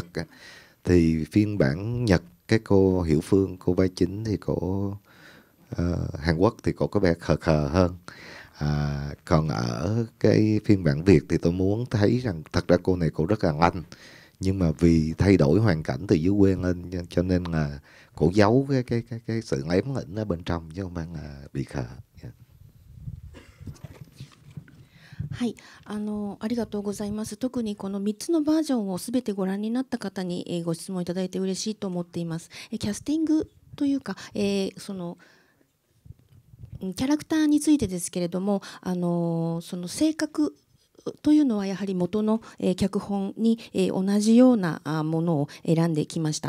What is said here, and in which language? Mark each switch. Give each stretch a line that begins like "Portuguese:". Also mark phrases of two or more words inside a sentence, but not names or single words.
Vietnamese: Thì phiên bản Nhật, cái cô Hiểu Phương, cô vai chính thì cô Hàn Quốc thì cô có vẻ khờ hơn. Còn ở cái phiên bản Việt thì tôi muốn thấy rằng thật ra cô này cô rất là lanh. Nhưng mà vì thay đổi hoàn cảnh từ dưới quê lên cho nên là cổ giấu cái sự lém lĩnh ở bên trong chứ không phải là bị khờ.
Japanese: はい、ありがとうございます。特にこの3つのバージョンをすべてご覧になった方に、ご質問いただいて嬉しいと思っています。キャスティングというか、そのキャラクターについてですけれども、その性格というのはやはり元の脚本に同じようなものを選んできました。